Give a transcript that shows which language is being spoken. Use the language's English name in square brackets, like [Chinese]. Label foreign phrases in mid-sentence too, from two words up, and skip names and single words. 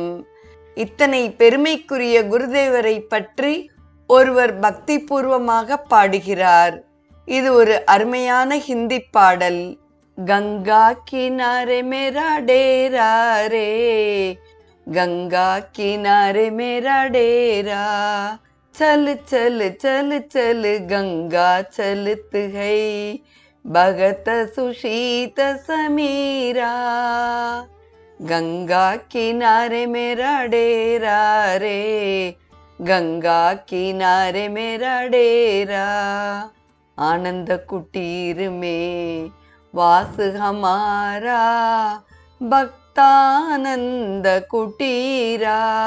[Tamil] இத்தனை பெருமைக்குரிய குருதேவரை பற்றி ஒருவர் பக்தி பூர்வமாக பாடுகிறார். இது ஒரு அருமையான ஹிந்தி பாடல். [Hindi] गंगा किनारे मेरा डेरा रे, गंगा किनारे मेरा डेरा, चल चल चल चल गंगा चलत है, भगत सुशीत समीरा, गंगा किनारे मेरा डेरा रे, गंगा किनारे मेरा डेरा, आनंद कुटीर में वास हमारा, भक्तानंद कुटीरा,